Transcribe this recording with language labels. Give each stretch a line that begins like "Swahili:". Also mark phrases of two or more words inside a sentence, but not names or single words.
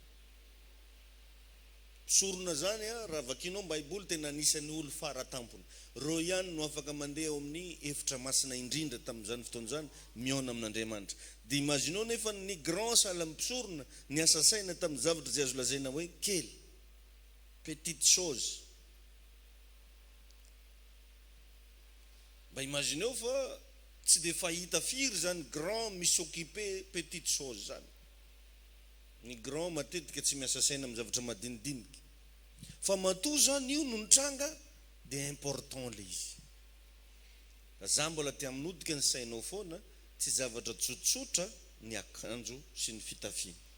Malagasy: Mpisorona zany raha vakinao Baiboly tena anisan'ny olo faratampony. Reo ihany no afaka mandeha ao amin'ny efitra masina indrindra tamin'izany fotoana zany mihaona amin'Andriamanitra. De imaginao nefa ny grand sahala amin'ny mpisorona niasa saina tamin'ny zavatra zay azo lazaina hoe kely,
French: petite chose.
Malagasy: Mba imagineo fa tsy de fahita firy zany grand misy
French: occupé petite chose
Malagasy: zany. Ny grand matetika tsy miasa saina amin'ny zavatra madinidinika. Fa matoa zany io no nitranga de important le izy. Za mbola te aminodika ny sainao foana, tsy zavatra tsotsotra ny akanjo sy ny fitafiana.